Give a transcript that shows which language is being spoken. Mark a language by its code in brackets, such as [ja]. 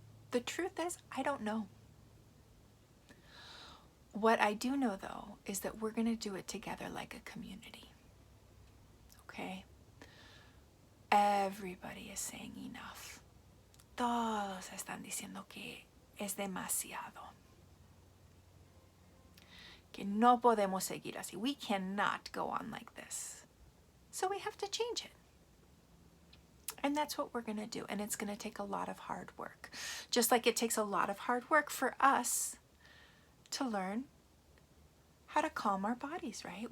[en] The truth is, I don't know. What I do know, though, is that we're going to do it together like a community. Okay? Everybody is saying enough. [es] Todos están diciendo que es demasiado. Que no podemos seguir así. [en] We cannot go on like this. So we have to change it. And that's what we're going to do. And it's going to take a lot of hard work. Just like it takes a lot of hard work for us to learn how to calm our bodies, right?